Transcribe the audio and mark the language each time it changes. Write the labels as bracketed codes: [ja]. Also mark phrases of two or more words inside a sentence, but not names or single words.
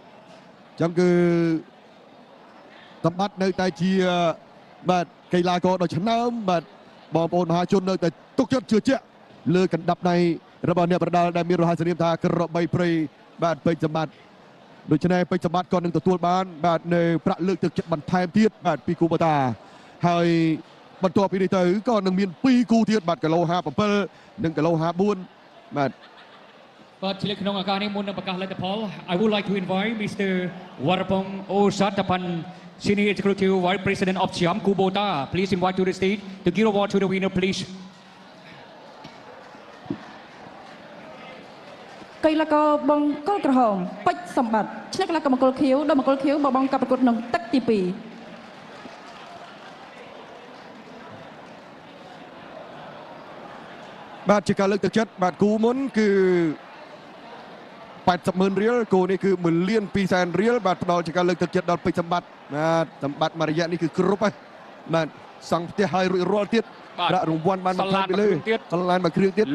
[km] អញ្ចឹងគឺសម្បត្តិនៅតែជាបាទកីឡាករដ៏ឆ្នើមបាទបងប្អូនមហាជននៅតែទុកចិត្តជឿជាក់លើកណ្ដាប់ដៃរបស់អ្នកប្រដាល់ដែលមានរហស្សនាមថាក្របីព្រៃបាទពេជ្រសម្បត្តិដូច្នេះពេជ្រសម្បត្តិក៏នឹងទទួលបានបាទនៅប្រាក់លើកទឹកចិត្តបន្ថែមទៀតបាទពីគូបតាហើយបន្ទាប់ពីនេះទៅក៏នឹងមាន2គូទៀតបាទគីឡូ57និងគីឡូ54បាទ បាទជាក្នុងឱកាសនេះមុននឹងប្រកាសលទ្ធផល [en] I would like to invite Mr. Warapong Osatapan Senior Executive Vice President of Siam Kubota please invite to the stage to give award to the winner please [km] កីឡាករបង្គោលក្រហមពេជ្រសម្បត្តិឈ្នះកីឡាករបង្គោលខៀវដល់បង្គោលខៀវបបងកាប់ប្រកួតក្នុងទឹកទី2 បាទជាការលើកទឹកចិត្តបាទគូមុនគឺ80,000 រៀលគូនេះគឺ1,200,000 រៀលបាទផ្ដល់ជាការលើកទឹកចិត្តដល់ពេជ្រសម្បត្តិបាទសម្បត្តិមួយរយៈនេះគឺគ្រប់ហើយបាទសង់ផ្ទះឲ្យរួចរាល់ទៀតដាក់រង្វាន់បានបន្ថែមពីលើកន្លែងមួយគ្រឿងទៀត